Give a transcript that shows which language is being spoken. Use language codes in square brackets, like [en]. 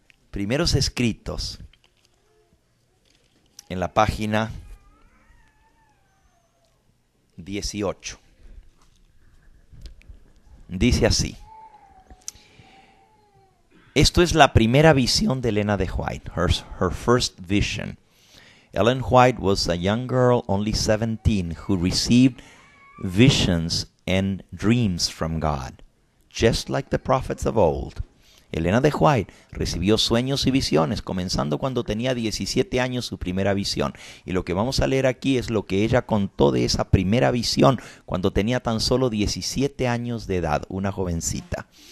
[es] Primeros Escritos, en la página 18. Dice así. Esto es la primera visión de Elena de White, [en] her first vision. Ellen White was a young girl, only 17, who received visions and dreams from God, just like the prophets of old. [es] Elena de White recibió sueños y visiones, comenzando cuando tenía 17 años su primera visión. Y lo que vamos a leer aquí es lo que ella contó de esa primera visión cuando tenía tan solo 17 años de edad, una jovencita.